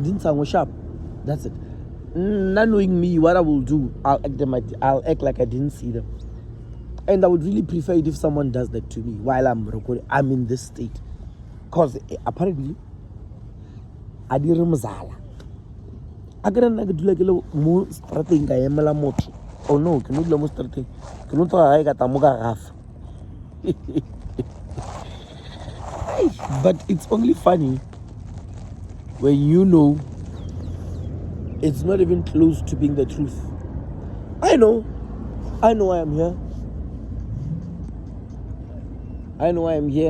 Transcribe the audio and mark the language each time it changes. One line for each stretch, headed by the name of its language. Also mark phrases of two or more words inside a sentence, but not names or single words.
English: Didn't I wash up? That's it. Not knowing me, what I will do, I'll act like I didn't see them. And I would really prefer it if someone does that to me while I'm recording. I'm in this state. Because apparently, I didn't mzala.
Northern Sotho: a ke nna ke dula ke le mo strateng ka emela motho. Oh no, ke no dula mo strateng ke no tloga gae ka tla mo ka gafa.
English: But it's only funny when you know it's not even close to being the truth. I know I am here. I know I am here.